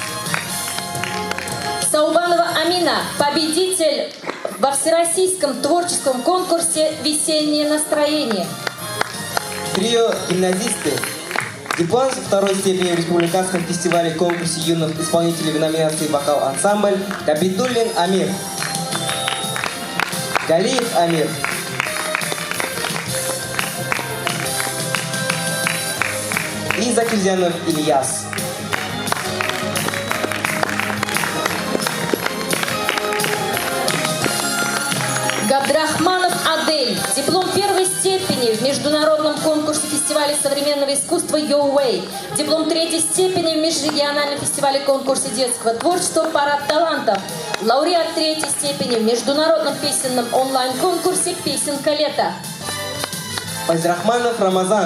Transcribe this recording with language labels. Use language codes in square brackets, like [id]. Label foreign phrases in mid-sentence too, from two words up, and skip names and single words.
[ru] Саубанова Амина, победитель во всероссийском творческом конкурсе «Весеннее настроение». Трио гимназисты Диплом второй степени в Республиканском фестивале конкурсе юных исполнителей в номинации «Вокал-ансамбль» Габидуллин Амир. Галиев Амир. И Закирзянов Ильяс. Габдрахманов Адель. Диплом первой степени в международном конкурсе фестиваля современного искусства Your Way. Диплом третьей степени в межрегиональном фестивале конкурсе детского творчества «Парад талантов». Лауреат третьей степени в международном песенном онлайн-конкурсе «Песенка лета». Файзрахманов Рамазан.